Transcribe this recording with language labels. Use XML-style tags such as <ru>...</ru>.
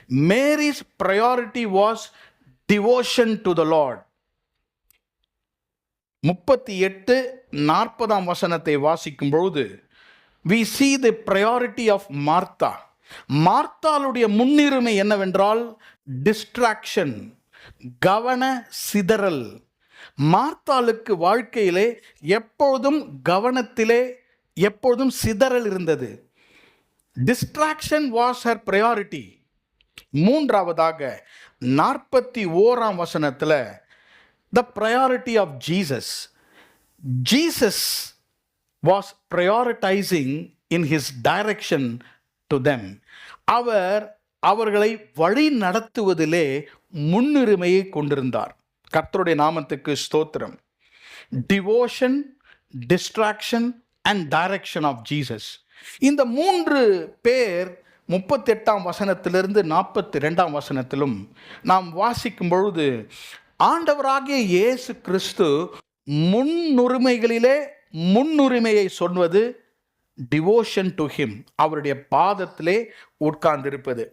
<en>Mary's priority was devotion to the Lord.</en> <ta>38-40 வசனத்தை வாசிக்கும் பொழுது</ta> <en>we see the priority of Martha.</en> <ta>மார்த்தாளுடைய முன்னுரிமை என்னவென்றால் டிஸ்ட்ராக்ஷன், கவன சிதறல். மார்த்தாளுக்கு வாழ்க்கையிலே எப்பொழுதும் கவனத்திலே எப்பொழுதும் சிதறல் இருந்தது.</ta> <en>Distraction was her priority.</en> <ta>மூன்றாவதாக 41ஆம் வசனத்தில்</ta> <en>the priority of Jesus. Jesus was prioritizing in his direction to them.</en> <ta>அவர்களை வழி நடத்துவதிலே முன்னுரிமையை கொண்டிருந்தார். கர்த்தருடைய நாமத்துக்கு ஸ்தோத்திரம்.</ta> <en>Devotion, distraction and direction of Jesus.</en> <ta>இந்த 3 பேர் 38ஆம் வசனத்திலிருந்து 42ஆம் வசனத்திலும் நாம் வாசிக்கும் பொழுது ஆண்டவராகிய இயேசு கிறிஸ்து முன்னுரிமைகளிலே முன்னுரிமையை சொல்வது</ta> <en>devotion to him,</en> <ta>அவருடைய பாதத்திலே உட்கார்ந்திருப்பது.</ta>